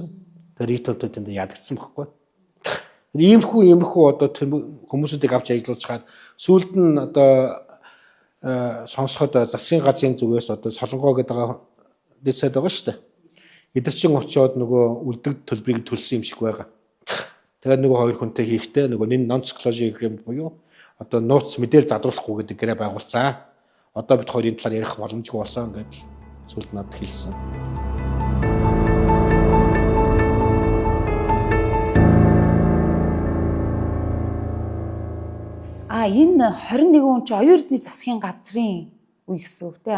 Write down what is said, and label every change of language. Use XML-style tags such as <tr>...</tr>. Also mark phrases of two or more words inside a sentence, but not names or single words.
<mn>Тэр Рио Тинто тэнд ядагдсан байхгүй. Иймэрхүү одоо хүмүүсүүдийг авч ажиллуулж хаад сүүлд нь одоо сонсоход засгийн газрын зүгээс одоо солонгоо гэдэг дэсэд байгаа шүү дээ. Эдгээр чинь очиод нөгөө үлдэг төлбөрийг төлсөн юм шиг байгаа. Тэгээд нөгөө хоёр хүнтэй хийхдээ нөгөө</mn> <en>non disclosure agreement</en> <mn>буюу одоо нууц мэдээлэл задруулахгүй гэдэг гэрээ байгуулсан. Одоо бид хоёр энэ талаар ярих боломжгүй болсон гэж сүүлд надад хэлсэн. Энэ 21 он чи оюун эрдний засгийн газрын үе гэсэн үг тий.</mn>